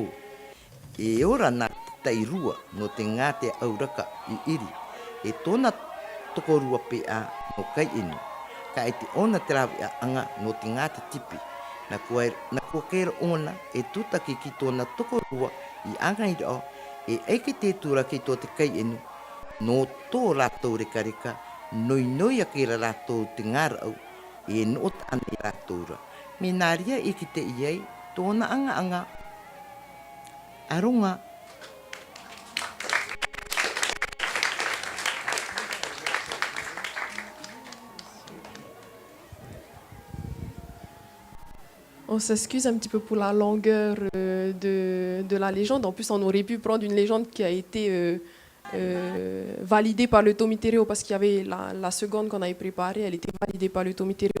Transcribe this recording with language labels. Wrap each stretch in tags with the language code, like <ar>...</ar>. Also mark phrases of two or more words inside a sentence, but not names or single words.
<rar>E ora nā te tai rua no te ngā te auraka i iri, e tōna tokorua pēa no kai inu, ka e te ona te rawi a anga no te ngā te tipi, na kua kera ona e tutaki ki tōna tokorua i anga i rao, e eike te tura ki tō te kai inu, no tō rātou reka reka, noi a kera rātou te ngārau, e no ta ane rātou ra. Me nāria e ki te iei, tōna anga, aronga.</rar> <fr>On s'excuse un petit peu pour la longueur de la légende. En plus, on aurait pu prendre une légende qui a été validée par le Tomitereo parce qu'il y avait la seconde qu'on avait préparée, elle était validée par le Tomitereo.</fr>